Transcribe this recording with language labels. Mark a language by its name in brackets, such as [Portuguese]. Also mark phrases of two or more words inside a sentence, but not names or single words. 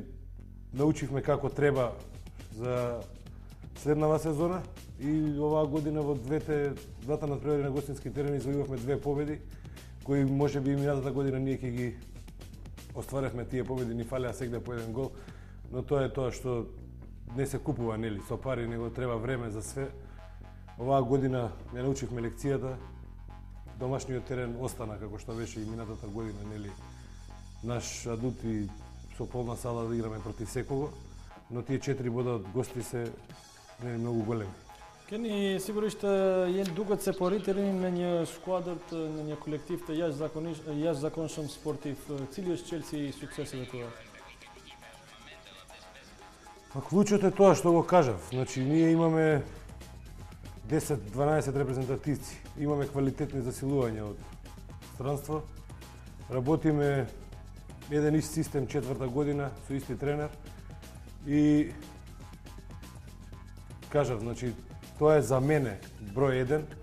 [Macedonian] Научивме како треба за следнава сезона и оваа година во двата надпревари на гостински терен извојувавме 2 победи, кои можеби и минатата година ние ќе ги остваревме тие победи, ни фалеа сегде по еден гол, но тоа е тоа што не се купува, нели, со пари, него треба време за све. Оваа година не научивме лекцијата, домашниот терен остана како што беше и минатата година, нели, наш адут и со полна сала да играме против секого, но тие 4 бода од гости се многу големи. [Albanian] Keni sigurisht duket se po rriteni në një skuadër, në një kolektiv të jashtëzakonshëm sportiv. Cili është çelësi i sukseseve tuaja? [Macedonian] Па клучот е тоа што го кажав. Значи ние имаме 10-12 репрезентативци. Имаме квалитетни засилувања од странство. Работиме еден ист систем 4-та година со исти тренер и кажав, значи тоа е за мене број 1.